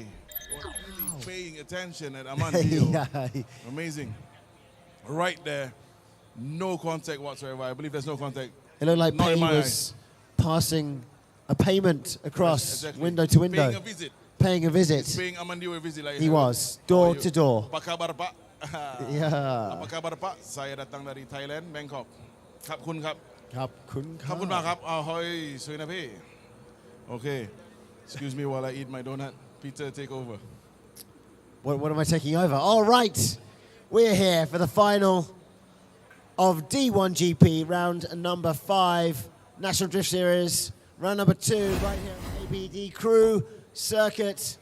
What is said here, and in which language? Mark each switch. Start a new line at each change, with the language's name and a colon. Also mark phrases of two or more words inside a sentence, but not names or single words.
English: Was really paying attention at Amandio. Yeah. Amazing. Right there, no contact whatsoever. I believe there's no contact. It looked like Not Pay in my was passing a payment across Exactly. window to window. Paying a visit. Paying a visit. Paying Amandio a visit. Like He was, door to door.
Indonesian: Apa kabar, Pak?
English: Yeah.
Indonesian: Apa kabar, Pak? Saya datang dari Thailand, Bangkok.
Thai: ขอบคุณครับ ขอบคุณค ข รั อบคุณมากครับ Ahoy,สวยนะพี่ Okay.
English: Excuse me while I eat my donut. Peter, take over. What am I taking over? All right. We're here for the final of D1GP, round number 5, National Drift Series, round number 2, right here on APDCrew circuit.